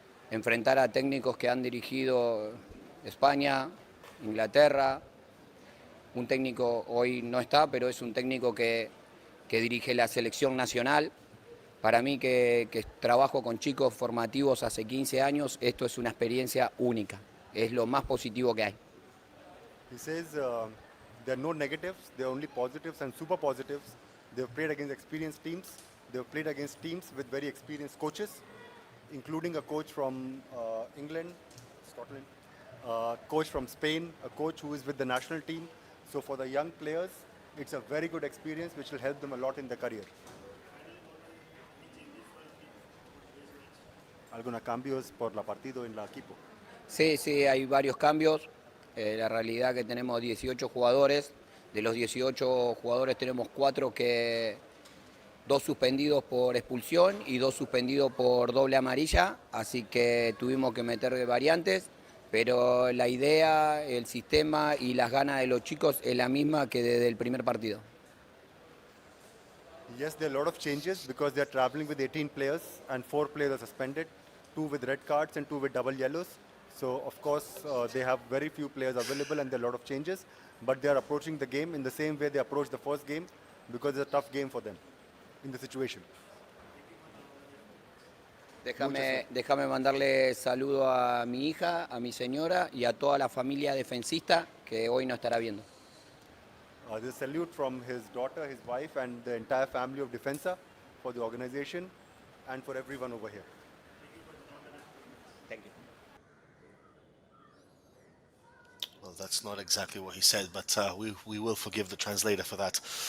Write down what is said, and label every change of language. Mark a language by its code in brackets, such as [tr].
[es] Enfrentar a técnicos que han dirigido España, Inglaterra, un técnico hoy no está, pero es un técnico que dirige la selección nacional. Para mí que trabajo con chicos formativos hace 15 años, esto es una experiencia única, es lo más positivo que hay. [en] He says there are no negatives, there are only positives and super positives. They've played against experienced teams, they've played against teams with very experienced coaches, including a coach from England, Scotland, coach from Spain, a coach who is with the national team. So for the young players, it's a very good experience which will help them a lot in their career. [es] algunos cambios por la partido en la equipo. Sí, sí, hay varios cambios. La realidad que tenemos 18 jugadores. De los 18 jugadores tenemos 4 que 2 suspendidos por expulsión y 2 suspendidos por doble amarilla, así que tuvimos que meter variantes, pero la idea, el sistema y las ganas de los chicos es la misma que desde el primer partido. [en] Yes, there are a lot of changes because they are traveling with 18 players and 4 players are suspended, 2 with red cards and 2 with double yellows. So of course they have very few players available and there are a lot of changes, but they are approaching the game in the same way they approached the first game because it's a tough game for them in the situation. [es] Déjame mandarle saludo a mi hija, a mi señora y a toda la familia defensista que hoy no estará viendo. [en] There's a salute from his daughter, his wife, and the entire family of Defensa for the organization and for everyone over here. Thank you. Well, that's not exactly what he said, but we will forgive the translator for that.